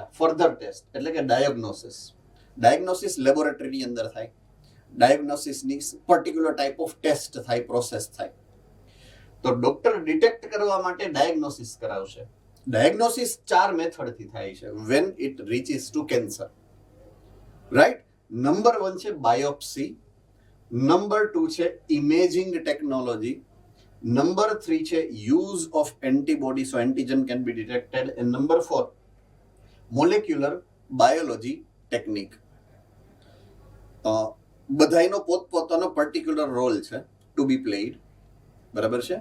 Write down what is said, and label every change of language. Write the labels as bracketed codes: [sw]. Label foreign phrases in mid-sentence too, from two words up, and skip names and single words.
[en] further test [gu] એટલે કે ડાયગ્નોસિસ લેબોરેટરીની અંદર થાય, ડાયગ્નોસિસની [en] particular type of test [gu] થાય, પ્રોસેસ થાય. તો ડોક્ટર ડિટેક્ટ કરવા માટે ડાયગ્નોસિસ કરાવશે. ડાયગ્નોસિસ 4 મેથડથી થાય છે [en] when it reaches to cancer, right? number 1 છે biopsy, number 2 છે imaging technology, number 3 છે use of antibody, so antigen can be detected, and number 4 molecular biology technique. [gu] બધાયનો પોતપોતાનો [en] particular role [gu] છે [en] to be played, [gu] બરાબર છે?